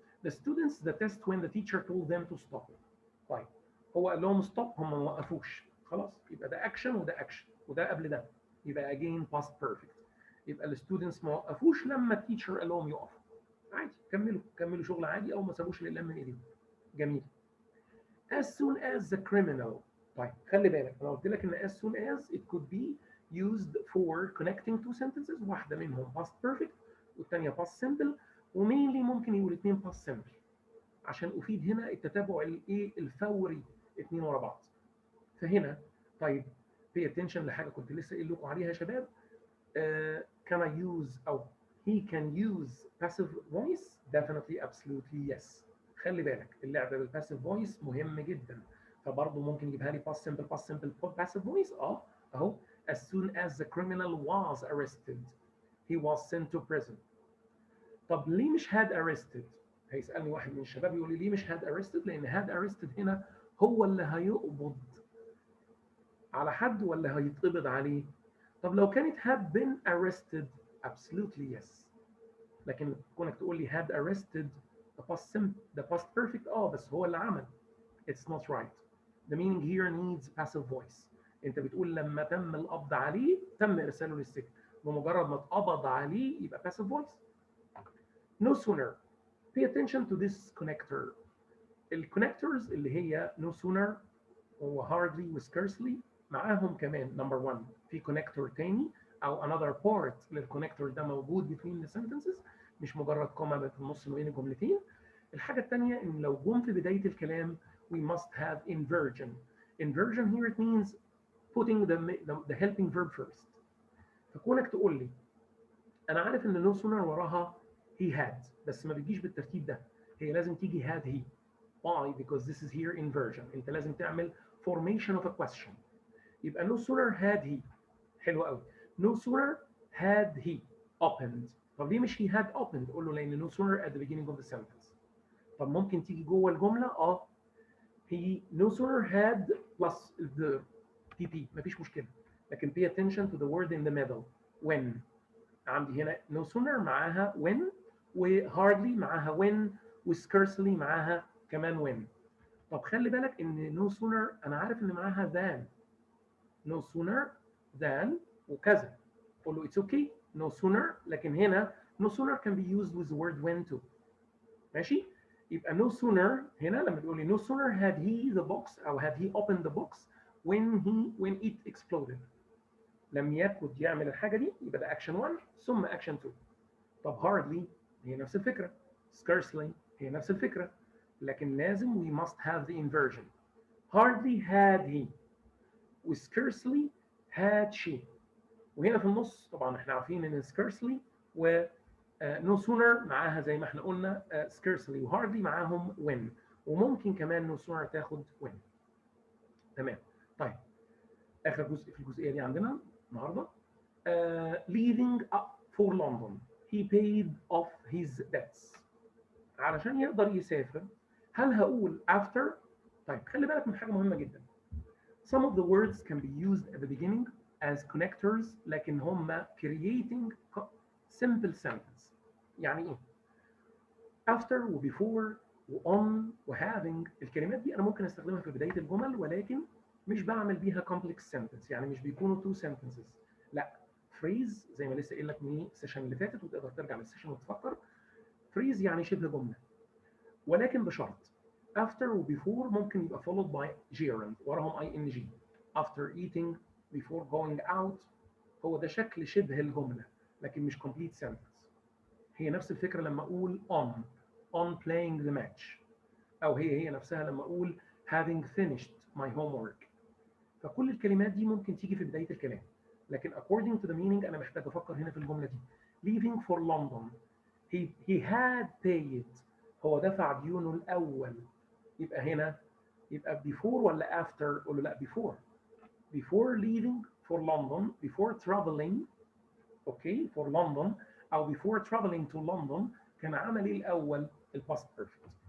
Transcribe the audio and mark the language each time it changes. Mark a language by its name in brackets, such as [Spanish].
[English] The students the test when the teacher told them to stop. [Arabic] طيب هو قال لهم stop، هم ما وقفوش. خلاص يبقى ده اكشن وده اكشن وده قبل ده، يبقى again [English] past perfect. [Arabic] يبقى الستودنتس ما وقفوش لما التيتشر قال لهم يقفوا. عادي، كملوا شغل عادي، او ما سابوش الاقلام من ايديهم. جميل. [English] as soon as the criminal. [Arabic] طيب خلي بالك انا قلت لك ان [English] as soon as it could be used for connecting two sentences، [Arabic] واحده منهم [English] past perfect [Arabic] والثانيه [English] past simple، [Arabic] ومينلي ممكن يقول اثنين past simple عشان افيد هنا التتابع الايه الفوري، اثنين ورا بعض. فهنا طيب [English] pay attention [Arabic] لحاجه كنت لسه قايل لكم عليها يا شباب. [English] can I use او he can use passive voice؟ definitely absolutely yes. [Arabic] خلي بالك اللعب بالباسيف فويس مهم جدا، فبرضه ممكن يجيبها لي [English] past simple past simple passive voice. [Arabic] اهو [English] as soon as the criminal was arrested he was sent to prison. [Arabic] طب ليه مش [English] had arrested؟ [Arabic] هيسألني واحد من الشباب يقول لي ليه مش had arrested؟ لأن had arrested هنا هو اللي هيقبض على حد ولا هيتقبض عليه؟ طب لو كانت [English] had been arrested absolutely yes. [Arabic] لكن كونك تقول لي [English] had arrested the past perfect [Arabic] بس هو اللي عمل. [English] It's not right. The meaning here needs passive voice. [Arabic] انت بتقول لما تم القبض عليه تم ارساله للسجن، بمجرد ما اتقبض عليه يبقى [English] passive voice. No sooner. Pay attention to this connector. [Arabic] الكونكتورز اللي هي no sooner و hardly و scarcely معاهم كمان number 1 في كونكتور تاني او [English] another part [Arabic] للكونكتور ده موجود [English] between the sentences، [Arabic] مش مجرد كوما في النص ما بين الجملتين. الحاجه الثانيه ان لو جم في بدايه الكلام [English] we must have inversion. Inversion here it means putting the helping verb first. [Arabic] فكونك تقول لي انا عارف ان no sooner وراها he had بس ما بتجيش بالترتيب ده، هي لازم تيجي [English] had he. Why? Because this is here inversion. [Arabic] انت لازم تعمل [English] formation of a question. [Arabic] يبقى [English] no sooner had he. [Arabic] حلو قوي. [English] No sooner had he opened. [Arabic] طب ليه مش [English] he had opened؟ [Arabic] قول له لان [English] no sooner at the beginning of the sentence. [Arabic] طب ممكن تيجي جوه الجمله [English] he no sooner had plus the pp [Arabic] مفيش مشكله، لكن [English] pay attention to the word in the middle when. [Arabic] عندي هنا no sooner معاها when، و hardly معاها when، و scarcely معاها كمان when. طب خلي بالك ان [English] no sooner [Arabic] انا عارف ان معاها [English] than، no sooner than وكذا، [Arabic] قول له [English] it's okay no sooner، [Arabic] لكن هنا [English] no sooner can be used with the word when too. ماشي؟ يبقى no sooner هنا لما تقول لي no sooner had he the box او had he opened the box when it exploded، [Arabic] لم يكد يعمل الحاجه دي، [English] يبقى ده action 1 ثم action 2. [Arabic] طب hardly هي نفس الفكره، scarcely هي نفس الفكره، لكن لازم [English] we must have the inversion. hardly had he و scarcely had she. [Arabic] وهنا في النص طبعا احنا عارفين ان scarcely و no sooner معاها زي ما احنا قلنا scarcely و hardly معاهم when، وممكن كمان no sooner تاخد when. تمام. طيب اخر جزء في الجزئيه دي عندنا النهارده [English] leaving up for London he paid off his debts. [Arabic] علشان يقدر يسافر هل هقول after؟ طيب خلي بالك من حاجه مهمه جدا. [English] Some of the words can be used at the beginning as connectors [Arabic] لكن هم [English] creating simple sentence. [Arabic] يعني ايه؟ after و before و on و having الكلمات دي انا ممكن استخدمها في بدايه الجمل، ولكن مش بعمل بيها [English] complex sentence، [Arabic] يعني مش بيكونوا [English] two sentences. [Arabic] لا، phrase زي ما لسه قايل لك من السيشن اللي فاتت وتقدر ترجع للسيشن وتفكر. phrase يعني شبه جمله، ولكن بشرط after و before ممكن يبقى [English] followed by gerund [Arabic] وراهم ing. [English] after eating before going out [Arabic] هو ده شكل شبه الجمله لكن مش [English] complete sentence. [Arabic] هي نفس الفكره لما اقول [English] on playing the match، [Arabic] او هي نفسها لما اقول [English] having finished my homework. [Arabic] فكل الكلمات دي ممكن تيجي في بدايه الكلام، لكن [English] according to the meaning [Arabic] انا محتاج افكر هنا في الجمله دي. [English] leaving for London he had paid، [Arabic] هو دفع ديونه الاول، يبقى هنا يبقى before ولا after؟ قول له لا before. [English] before leaving for London before traveling okay for London او before traveling to London [Arabic] كان عمل ايه الاول؟ الباست بيرفكت.